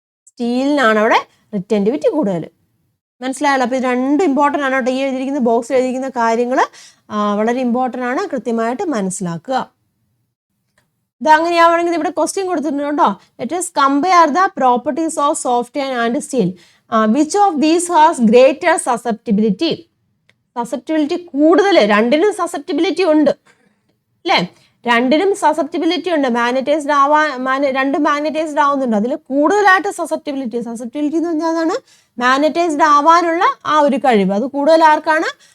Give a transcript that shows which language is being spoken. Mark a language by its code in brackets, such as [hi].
[ml] സ്റ്റീലിനാണ് അവിടെ റിറ്റൻറ്റിവിറ്റി കൂടുതൽ. മനസ്സിലായല്ലോ? അപ്പോൾ ഇത് രണ്ട് ഇമ്പോർട്ടൻ്റ് ആണ് കേട്ടോ. ഈ എഴുതിയിരിക്കുന്ന ബോക്സിൽ എഴുതിയിരിക്കുന്ന കാര്യങ്ങൾ വളരെ ഇമ്പോർട്ടൻ്റ് ആണ്, കൃത്യമായിട്ട് മനസ്സിലാക്കുക. ഇതങ്ങനെയാവണമെങ്കിൽ ഇവിടെ ക്വസ്റ്റ്യൻ കൊടുത്തിട്ടുണ്ട് കേട്ടോ. [en] Let us compare the properties of soft iron and steel. Which of these has greater susceptibility? [ml] Susceptibility കൂടുതൽ, രണ്ടിനും സസെപ്റ്റിബിലിറ്റി ഉണ്ട്, അല്ലേ? രണ്ടിനും സസെപ്റ്റിബിലിറ്റി ഉണ്ട്. മാഗ്നറ്റൈസ്ഡ് രണ്ട് മാഗ്നറ്റൈസ്ഡ് ആവുന്നുണ്ട്. അതിൽ കൂടുതലായിട്ട് സസെപ്റ്റിബിലിറ്റി എന്ന് പറഞ്ഞാൽ അതാണ് മാഗ്നറ്റൈസ്ഡ് ആവാനുള്ള ആ ഒരു കഴിവ്. അത് കൂടുതൽ ആർക്കാണ്?